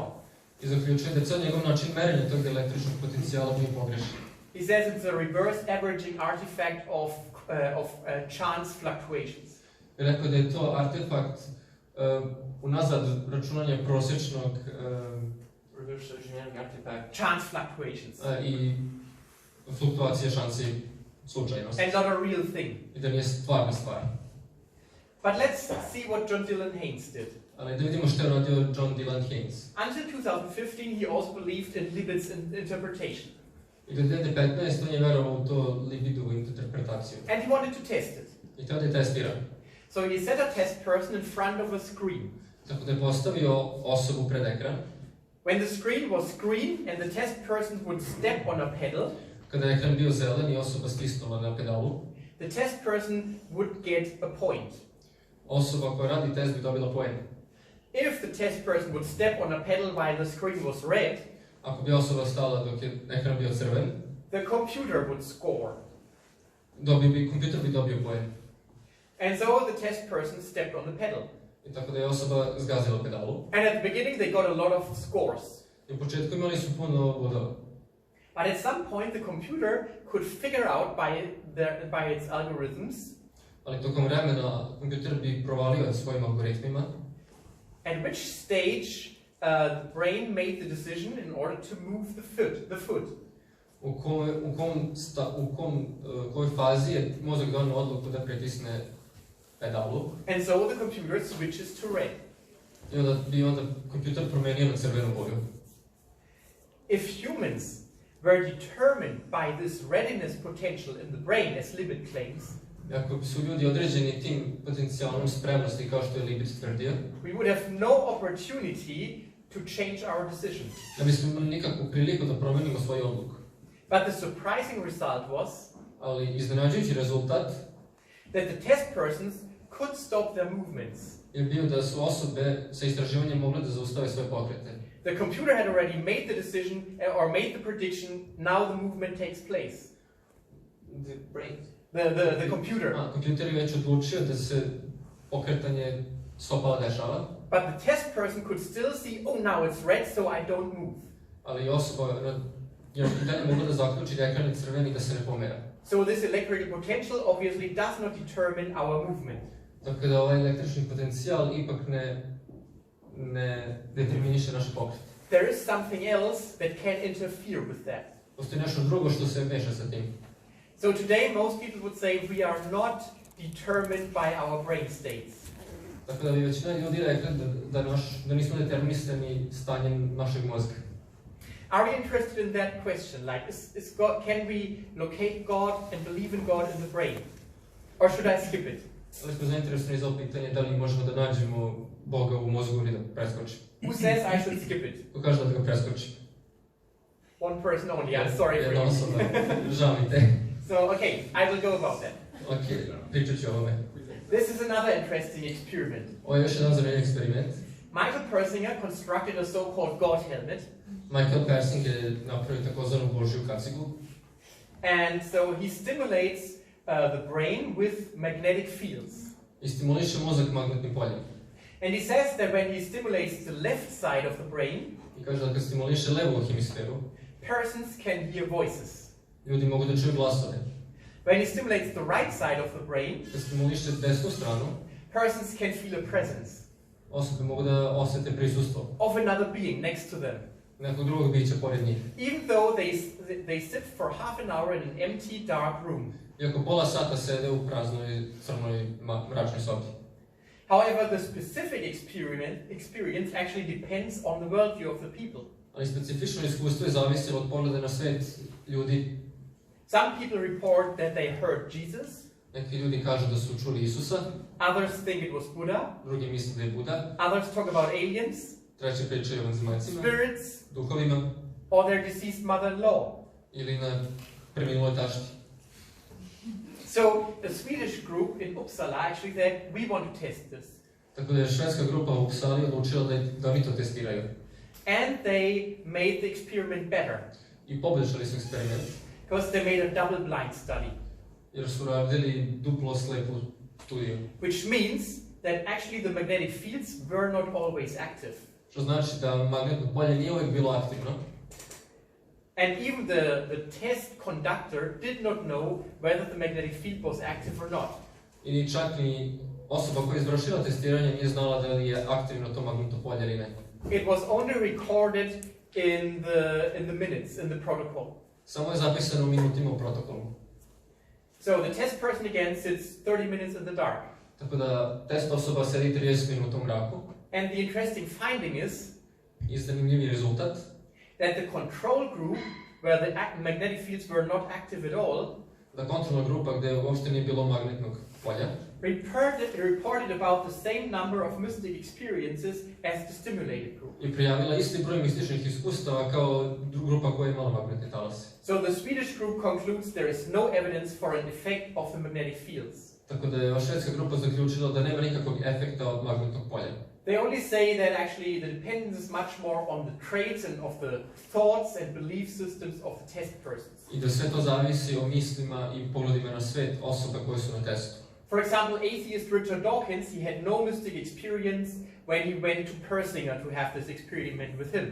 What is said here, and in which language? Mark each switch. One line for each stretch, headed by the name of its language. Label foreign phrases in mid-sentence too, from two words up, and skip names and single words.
Serbian: I zaključuje da cijel njegov način merenja tog električnog potencijala bio pogrešan.
English: He says it's a reverse averaging artifact of chance fluctuations.
Serbian: I rekao da je to artefakt unazad računanja prosječnog
English: reverse engineering artifact Chance fluctuations.
Serbian: I fluktuacije šansi slučajnosti.
English: And not a real thing.
Serbian: I da nije stvarna stvar.
English: But let's see what John Dylan Haynes did.
Serbian: Ali da vidimo što je radio John Dylan Haynes.
English: Until 2015, he also believed in Libid's interpretation.
Serbian: I do 2015. on je verovao u to libidovu interpretaciju.
English: And he wanted to test it.
Serbian: I tada je testira.
English: So he set a test person in front of a screen.
Serbian: Tako da je postavio osobu pred ekran.
English: When the screen was green and the test person would step on a pedal,
Serbian: Kada je ekran bio zelen i osoba stisnula na pedalu,
English: the test person would get a point.
Serbian: osoba koja radi test bi dobila poen.
English: If the test person would step on a pedal while the screen was red,
Serbian: Ako bi osoba stala dok je ekran bio crven,
English: the computer would score.
Serbian: kompjuter bi dobio poen.
English: And so the test person stepped on the pedal.
Serbian: I tako da je osoba zgazila pedalu.
English: And at the beginning they got a lot of scores.
Serbian: I u početku imali su puno bodova.
English: But at some point the computer could figure out by its algorithms
Serbian: Ali tokom vremena kompjuter bi provalio svojim algoritmima
English: at which stage the brain made the decision in order to move the foot.
Serbian: u kojoj fazi je mozak donio odluku da pritisne pedalu.
English: And so the computer switches to red.
Serbian: I onda bi kompjuter promenio na crvenu boju.
English: If humans were determined by this readiness potential in the brain, as Libid claims,
Serbian: Ako su ljudi određeni tim potencijalnom spremnosti, kao što je Libid tvrdio,
English: we would have no opportunity to change our decision.
Serbian: da bismo imali nikakvu priliku da promenimo svoju odluku.
English: But the surprising result was
Serbian: Ali iznenađujući rezultat
English: that the test persons could stop their movements.
Serbian: je bio da su osobe sa istraživanjem mogle da zaustave svoje pokrete.
English: The computer had already made the decision or made the prediction, now the movement takes place. The brain. The computer.
Serbian: Kompjuter je već odlučio da se pokretanje stopala dešava.
English: But the test person could still see, oh now it's red, so I don't move.
Serbian: Ali osoba je dalje mogla da zaključi da ekran je crven i da se ne pomera.
English: So this electrical potential obviously does not determine our movement.
Serbian: Tako da ovaj električni potencijal ipak ne determiniše naš pokret.
English: There is something else that can interfere with that.
Serbian: Postoji nešto drugo što se meša sa tim.
English: So today most people would say we are not determined by our brain states.
Serbian: Tako da bi većina ljudi rekli da nismo determinisani stanjem našeg mozga.
English: Are we interested in that question? Like, is God, can we locate God and believe in God in the brain? Or should I skip it?
Serbian: Ali smo zainteresovani za ovo pitanje da li možemo da nađemo Boga u mozgu ili da preskočimo.
English: Who says I should skip it?
Serbian: Ko kaže da ga preskočimo?
English: One person only. I'm sorry for
Serbian: Jedna
English: you.
Serbian: osoba, žao mi te.
English: So, okay, I will go about that.
Serbian: Ok, pričat ću o ovome.
English: This is another interesting experiment.
Serbian: Ovo je još jedan zanimljiv eksperiment.
English: Michael Persinger constructed a so-called God helmet.
Serbian: Michael Persing je napravio takozvanu Božju kacigu.
English: And so he stimulates the brain with magnetic fields.
Serbian: I stimuliše mozak magnetnim poljem.
English: And he says that when he stimulates the left side of the brain,
Serbian: I kaže da kad stimuliše levu hemisferu,
English: persons can hear voices.
Serbian: ljudi mogu da čuju glasove.
English: When he stimulates the right side of the brain,
Serbian: Kad stimuliše desnu stranu,
English: persons can feel a presence
Serbian: osobe mogu da osete prisustvo
English: of another being next to them.
Serbian: nekog drugog bića pored njih.
English: Even though they sit for half an hour in an empty, dark room.
Serbian: Iako pola sata sede u praznoj, crnoj, mračnoj sobi.
English: However, the specific experience actually depends on the worldview of the people.
Serbian: Ali specifično iskustvo je zavisilo od pogleda na svet ljudi.
English: Some people report that they heard Jesus.
Serbian: Neki ljudi kažu da su čuli Isusa,
English: Others think it was Buddha.
Serbian: drugi misle da je Buda,
English: Others talk about aliens,
Serbian: treći pričaju o vanzemaljcima,
English: spirits,
Serbian: duhovima
English: or their deceased mother-in-law.
Serbian: ili na preminuloj tašti.
English: So, a Swedish group in Uppsala actually said, we want to test this.
Serbian: Tako da je švedska grupa u Uppsali odlučila da oni to testiraju.
English: And they made the experiment better.
Serbian: I poboljšali su eksperiment,
English: Because they made a double-blind study.
Serbian: jer su radili duplo slepu studiju.
English: Which means that actually the magnetic fields were not always active.
Serbian: Što znači da magnetno polje nije uvijek bilo aktivno.
English: And even the test conductor did not know whether the magnetic field was active or not.
Serbian: I čak ni osoba koja je izvršila testiranje nije znala da li je aktivno to magnetno polje ili ne.
English: It was only recorded in the minutes, in the protocol.
Serbian: Samo je zapisano u minutima u protokolu.
English: So the test person again sits 30 minutes in the dark.
Serbian: Tako da test osoba sedi 30 minuta u mraku.
English: And the interesting finding is
Serbian: I zanimljivi rezultat
English: that the control group, where the magnetic fields were not active at all,
Serbian: da kontrolna grupa gdje uopšte nije bilo magnetnog polja
English: reported about the same number of mystic experiences as the stimulated group.
Serbian: i prijavila isti broj mističnih iskustava kao grupa koja je imala magnetne talase.
English: So the Swedish group concludes there is no evidence for an effect of the magnetic fields.
Serbian: Tako da je švedska grupa zaključila da nema nikakvog efekta od magnetnog polja.
English: They only say that actually the dependence is much more on the traits and of the thoughts and belief systems of the test persons.
Serbian: I da sve to zavisi o mislima i pogledima na svet osoba koje su na testu.
English: For example, atheist Richard Dawkins, he had no mystic experience when he went to Persinger to have this experiment with him.